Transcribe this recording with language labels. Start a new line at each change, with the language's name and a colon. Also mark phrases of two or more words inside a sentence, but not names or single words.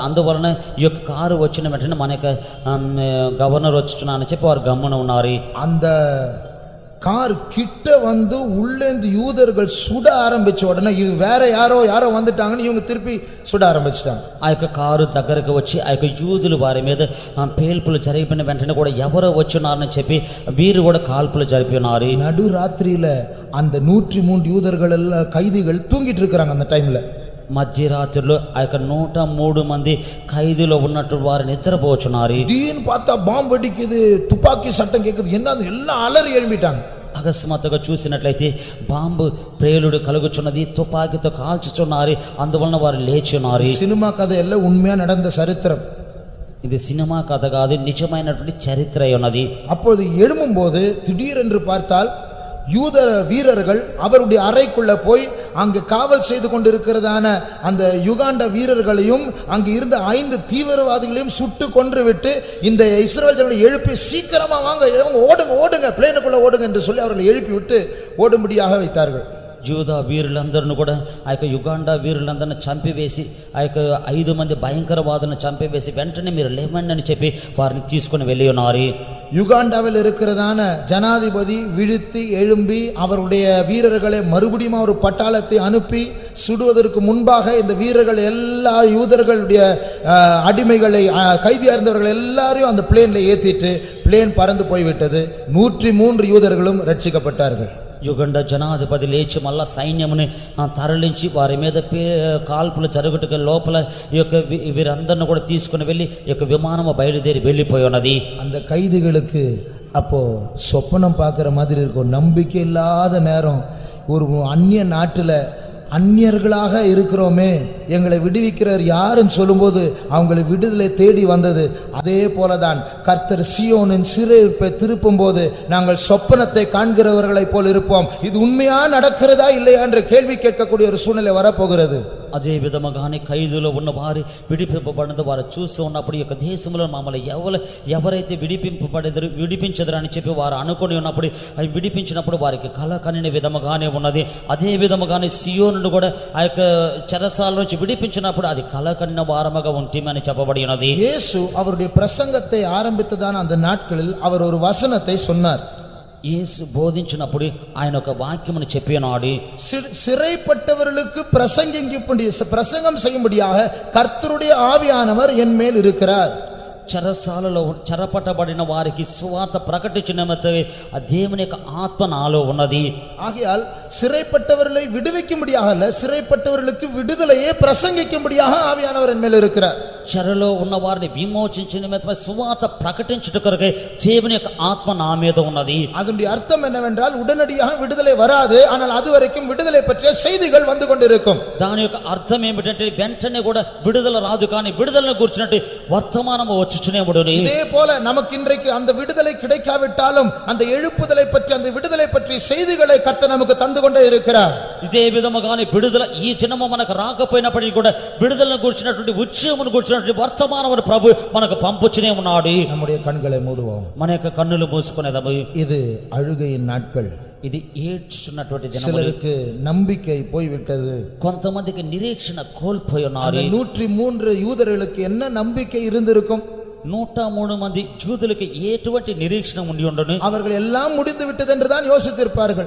Telugu: అందువలన ఈ యొక్క కారు వచ్చిన వెంటనే మన యొక్క గవర్నర్ వచ్చున్నానని చెప్పి వారు గమ్మున ఉన్నారు.
Tamil: அந்த கார் கிட்ட வந்து உள்ளேந்து யூதர்கள் சுட ஆரம்பிச்ச உடனே இது வேற யாரோ வந்துட்டாங்கன்னு இவங்க திருப்பி சுட ஆரம்பிச்சிட்டாங்க.
Telugu: ఆ యొక్క కారు దగ్గరకు వచ్చి ఆ యొక్క యూదులు వారి మీద పేల్పులు జరిపిన వెంటనే కూడా ఎవరో వచ్చున్నారని చెప్పి వీరు కూడా కాల్పులు జరిపినారు.
Tamil: நடு ராத்திரியில அந்த 103 யூதர்கள் எல்லாம் கைதிகள் தூங்கிட்டு இருக்காங்க. அந்த டைம்ல
Telugu: మధ్యరాత్రిలో ఆ యొక్క 103 మంది ఖైదీలో ఉన్నట్టు వారు నిద్రపోచున్నారు.
Tamil: திடீர்னு பார்த்தா பாம்பு வெடிக்குது, துப்பாக்கி சத்தம் கேக்குது, என்னது எல்லாம் அலறி எழும்பிட்டாங்க.
Telugu: అకస్మాత్తుగా చూసినట్లయితే బాంబు ప్రేలుడు కలుగుచున్నది, తుపాకీతో కాల్చుచున్నారు. అందువలన వారు లేచున్నారు.
Tamil: சினிமா கதை எல்லாம் உண்மையா நடந்த சரித்திரம்.
Telugu: ఇది సినిమా కథ కాదు, నిజమైనటువంటి చరిత్ర ఉన్నది.
Tamil: அப்பொழுது எழும்பும்போது திடீரென்று பார்த்தால் யூத வீரர்கள் அவருடைய அறைக்குள்ள போய் அங்கு காவல் செய்து கொண்டிருக்கிறதான அந்த யுகாண்டா வீரர்களையும் அங்கு இருந்த 5 தீவிரவாதிகளையும் சுட்டு கொன்று விட்டு இந்த இஸ்ரவேல் ஜனங்களை எழுப்பி சீக்கிரமா வாங்க ஓடுங்க பிளேனுக்குள்ள ஓடுங்க என்று சொல்லி அவர்களை எழுப்பி விட்டு ஓடும்படியாக வைத்தார்கள்.
Telugu: యూదా వీరులందరిని కూడా ఆ యొక్క యుగాండా వీరులందరిని చంపివేసి ఆ యొక్క 5 మంది భయంకరవాదులను చంపివేసి వెంటనే మీరు లేవండి అని చెప్పి వారిని తీసుకుని వెళ్ళి ఉన్నారు.
Tamil: யுகாண்டாவில் இருக்கிறதான ஜனாதிபதி விழித்து எழும்பி அவருடைய வீரர்களை மறுபடியும் ஒரு பட்டாளத்தை அனுப்பி சுடுவதற்கு முன்பாக இந்த வீரர்கள் எல்லா யூதர்களுடைய அடிமைகளை கைதியா இருந்தவர்கள் எல்லாரையும் அந்த பிளேன்ல ஏத்திட்டு பிளேன் பறந்து போய்விட்டது. 103 யூதர்களும் ரட்சிக்கப்பட்டார்கள்.
Telugu: యుగండ జనాధిపతి లేచి మళ్ళా సైన్యముని తరలించి వారి మీద కాల్పులు జరుగుటకు లోపల ఈ యొక్క వీరందరిని కూడా తీసుకుని వెళ్ళి ఈ యొక్క విమానము బయలుదేరి వెళ్ళిపోయి ఉన్నది.
Tamil: அந்த கைதிகளுக்கு அப்போ சொப்பனம் பார்க்குற மாதிரி இருக்கும். நம்பிக்கை இல்லாத நேரம், ஒரு அந்நிய நாட்டுல அந்நியர்களாக இருக்கிறோமே, எங்களை விடுவிக்கிறவர் யாருன்னு சொல்லும்போது அவங்களை விடுதலை தேடி வந்தது. அதே போலதான் கர்த்தர் சீயோனின் சிறையிருப்பை திருப்பும் போது நாங்கள் சொப்பனத்தை காண்கிறவர்களை போல் இருப்போம். இது உண்மையா நடக்கிறதா இல்லையா என்று கேள்வி கேட்கக்கூடிய ஒரு சூழ்நிலை வரப்போகிறது.
Telugu: అదే విధముగానే ఖైదులో ఉన్న వారి విడిపింపబడిన వారు చూస్తూ ఉన్నప్పుడు ఈ యొక్క దేశంలో మమ్మల్ని ఎవరైతే విడిపించదరని చెప్పి వారు అనుకొని ఉన్నప్పుడు అవి విడిపించినప్పుడు వారికి కల కనిన విధముగానే ఉన్నది. అదే విధముగానే సియోనును కూడా ఆ యొక్క చెరసాల నుంచి విడిపించినప్పుడు అది కల కనిన వారముగా ఉంటమని చెప్పబడి ఉన్నది.
Tamil: యేసు அவருடைய பிரசங்கத்தை ஆரம்பித்ததான அந்த நாட்களில் அவர் ஒரு வசனத்தை சொன்னார்.
Telugu: యేసు బోధించినప్పుడు ఆయన ఒక వాక్యమును చెప్పినాడు.
Tamil: சிறைப்பட்டவர்களுக்கு பிரசங்கம் செய்யும்படியாக கர்த்தருடைய ஆவியானவர் என் மேல் இருக்கிறார்.
Telugu: చెరసాలలో చెరపట్టబడిన వారికి సువార్త ప్రకటించిన దేవుని యొక్క ఆత్మ నాలో ఉన్నది.
Tamil: ஆகையால் சிறைப்பட்டவர்களை விடுவிக்கும்படியாக அல்ல, சிறைப்பட்டவர்களுக்கு விடுதலையே பிரசங்கிக்கும்படியாக ஆவியானவர் என் மேல் இருக்கிறார்.
Telugu: చెరలో ఉన్న వారిని విమోచించిన సువార్త ప్రకటించుటకు దేవుని యొక్క ఆత్మ నా మీద ఉన్నది.
Tamil: அதனுடைய அர்த்தம் என்னவென்றால் உடனடியாக விடுதலை வராது, ஆனால் அதுவரைக்கும் விடுதலை பற்றிய செய்திகள் வந்து கொண்டிருக்கும்.
Telugu: దాని యొక్క అర్థం ఏమిటంటే వెంటనే కూడా విడుదల రాదు, కానీ విడుదలను గురించినట్టు వర్తమానం వచ్చుచునే ఉండును.
Tamil: இதே போல நமக்கு இன்றைக்கு அந்த விடுதலை கிடைக்காவிட்டாலும் அந்த எழுப்புதலை பற்றி, அந்த விடுதலை பற்றி செய்திகளை கர்த்தர் நமக்கு தந்து கொண்டே இருக்கிறார்.
Telugu: ఇదే విధముగానే విడుదల ఈ జనము మనకు రాకపోయినప్పటికీ కూడా విడుదలను గురించినటువంటి ఉద్యమమును గురించినటువంటి వర్తమానమును ప్రభు మనకు పంపుచునే ఉన్నాడు.
Tamil: நம்முடைய கண்களை மூடுவோம்.
Telugu: మన యొక్క కన్నులు మూసుకునేదము.
Tamil: இது அழுகையின் நாட்கள்.
Telugu: ఇది ఏడ్చుచున్నటువంటి దినములు.
Tamil: சிலருக்கு நம்பிக்கை போய்விட்டது.
Telugu: కొంతమందికి నిరీక్షణ కోల్పోయి ఉన్నారు.
Tamil: 103 యూదர்களுக்கு என்ன நம்பிக்கை இருந்திருக்கும்?
Telugu: 103 మంది యూదులకు ఎటువంటి నిరీక్షణ ఉండి ఉండను?
Tamil: அவர்கள் எல்லாம் முடிந்து விட்டது என்று தான் யோசித்திருப்பார்கள்.